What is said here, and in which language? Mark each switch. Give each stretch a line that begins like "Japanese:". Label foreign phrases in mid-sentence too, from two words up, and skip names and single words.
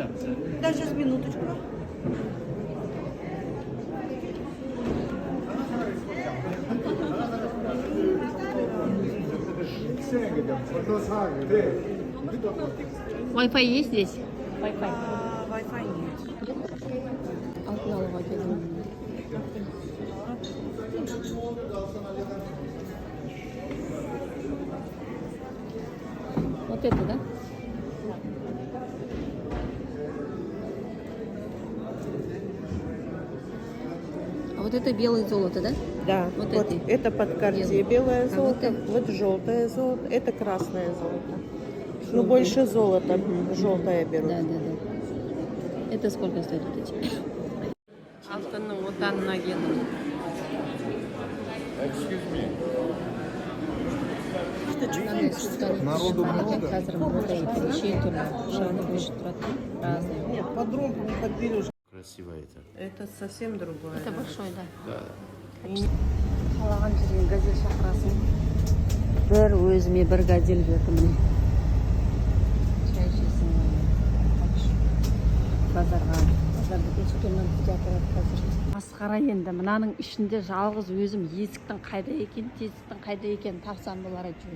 Russian: Да, сейчас минуточку. Wi-Fi есть здесь? Wi-Fi. Wi-Fi нет.
Kazakh: Алтын алуға келдім.
Russian: Вот это, да? А вот это белое золото, да? Да, Вот вот эти. это под Cartier белое А золото, вот вот желтое золото, это красное золото. Ну, больше золота, желтое беру. Да, да, да. Это сколько стоит вот эти?
Kazakh: Алтынның отанына келдім.
Russian: Народу много.
Kazakh: Қазір мындай неше түрлі шағын көшіп тұрады.
Russian: Разные. Нет, подробно не подберешь. Красиво это. Это совсем другое. Это большой, да. Да.
Kazakh: Қалаған жерден газель шақырасың. Бір өзіме бір газель берді міне. Шай ішесің. Базарға супермаркетке апарады қазір. Масқара енді мынаның ішінде жалғыз өзім есіктің қайда екен, тесіктің қайда екен тапсам болар әйтеуір.